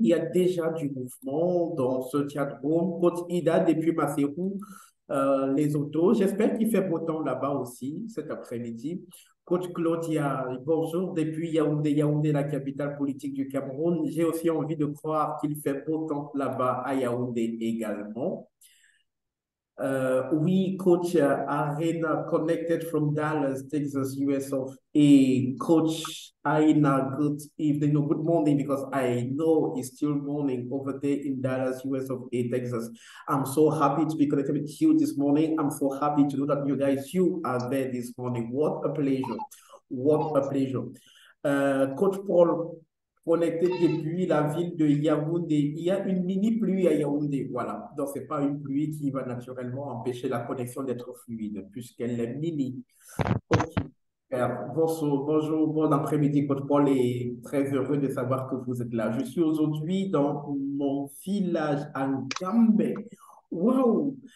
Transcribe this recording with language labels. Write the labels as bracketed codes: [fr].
[fr] Il y a déjà du mouvement dans ce chat room. Côte Ida depuis Maseru, les autos. J'espère qu'il fait beau temps là-bas aussi cet après-midi. Coach Claudia, bonjour depuis Yaoundé, Yaoundé, la capitale politique du Cameroun. J'ai aussi envie de croire qu'il fait beau temps là-bas à Yaoundé également. [en] We coach Arena connected from Dallas, Texas, US of A. Coach Aina, good evening, no, good morning, because I know it's still morning over there in Dallas, US of A, Texas. I'm so happy to be connected with you this morning. I'm so happy to know that you are there this morning. What a pleasure. What a pleasure. [fr] Coach Paul, connecté depuis la ville de Yaoundé. Il y a une mini pluie à Yaoundé, voilà. Donc, ce n'est pas une pluie qui va naturellement empêcher la connexion d'être fluide, puisqu'elle est mini. Ok. Bonjour, bonjour, bon après-midi, Coach Paul, et très heureux de savoir que vous êtes là. Je suis aujourd'hui dans mon village à Gambé. Waouh!